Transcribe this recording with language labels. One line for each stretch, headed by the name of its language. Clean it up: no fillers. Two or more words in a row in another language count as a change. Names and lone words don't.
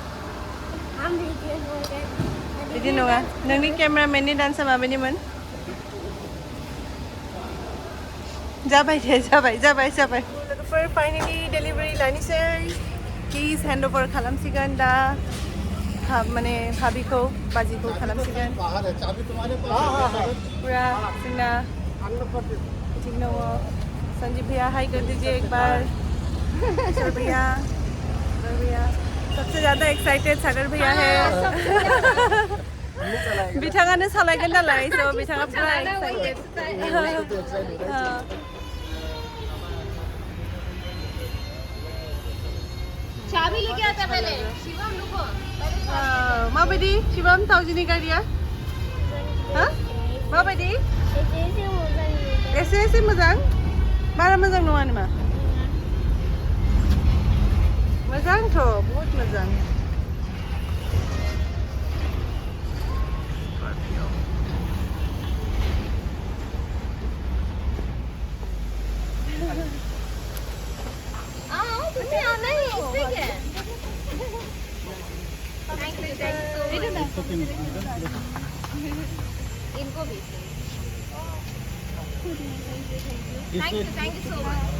Bodo: बिदि नङा नोंनि केमेरामेननि डान्सआ माबायदिमोन जाबाय दे जाबाय लोगोफोर
English: final delivery
Bodo: लानोसै
English: keys hand over
Bodo: खालामसिगोन दा माने भाबिखौ बाजिखौ खालामसिगोन पूरा जोंना ठीक दङ
Hindi: संजीव भैया हाई कर दीजिए एक बार भैया सबसे ज़्यादा एक्साइटेड सागर भैया है
Bodo: बिथाङानो सालायगोन नालाय स' बिथाङा पूरा एक्साइटेड
Hindi: चाबी लेके आता पहले शिवम रुको
Bodo: माबायदि शिवम थावजिनि गारिया माबायदि एसे मोजां बारा मोजां नङा नामा मोजांथ' बहुत मोजां
Hindi: तुम्हें आना ही इसमें क्या है
English: thank you
Hindi: इनको भी
English: thank you so much